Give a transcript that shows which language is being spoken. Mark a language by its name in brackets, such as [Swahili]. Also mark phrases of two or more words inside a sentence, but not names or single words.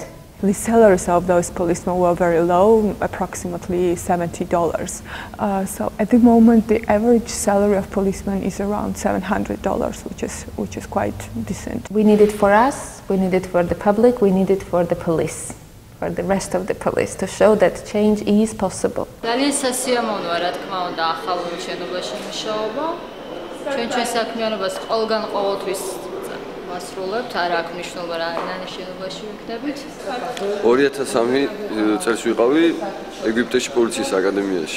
[English] The salaries of those policemen were very low, approximately $70. So at the moment, the average salary of policemen is around $700, which is quite decent. We need it for us, we need it for the public, we need it for the police, for the rest of the police, to show that change is possible. [Georgian] მასრულებთ, არ აქვს მნიშვნელობა რა შენობაში ვიქნებით. 2003 წელს ვიყავი ეგვიპტეში პოლიციის აკადემიაში.